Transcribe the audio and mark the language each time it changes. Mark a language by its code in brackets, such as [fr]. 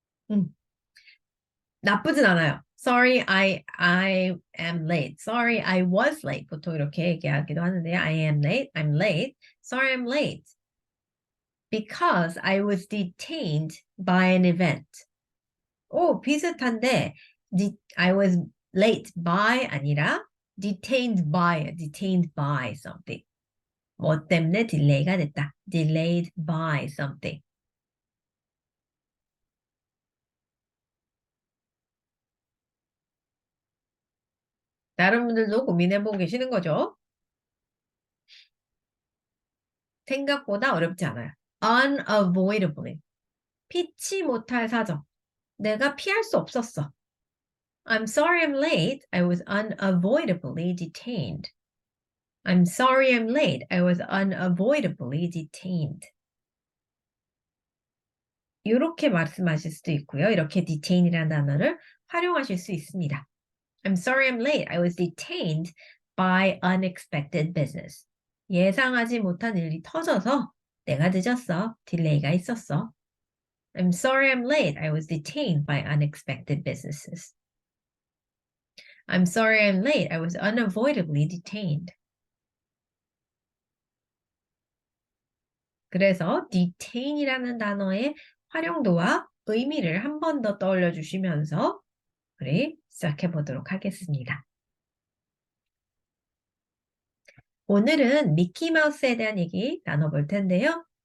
[ko] 음, 나쁘진 않아요. [en] Sorry, I am late. Sorry, I was late. [ko] 보통 이렇게 얘기하기도 하는데요. [en] I am late. I'm late. Sorry, I'm late. Because I was detained by an event. [ko] 오, 비슷한데, [en] I was late by [ko] 아니라 [en] detained by something. [ko] 뭐 때문에 딜레이가 됐다. [en] delayed by something. [ko] 다른 분들도 고민해보고 계시는 거죠? 생각보다 어렵지 않아요. unavoidably. 피치 못할 사정. 내가 피할 수 없었어. [en] I'm sorry I'm late. I was unavoidably detained. I'm sorry I'm late. I was unavoidably detained. [ko] 이렇게 말씀하실 수도 있고요. 이렇게 detain이라는 단어를 활용하실 수 있습니다. [en] I'm sorry I'm late. I was detained by unexpected business. [ko] 예상하지 못한 일이 터져서 내가 늦었어. 딜레이가 있었어. [en] I'm sorry I'm late. I was detained by unexpected businesses. I'm sorry I'm late. I was unavoidably detained. [ko] 그래서 detain이라는 단어의 활용도와 의미를 한 번 더 떠올려 주시면서 우리 시작해 보도록 하겠습니다. 오늘은 미키마우스에 대한 얘기 나눠볼 텐데요.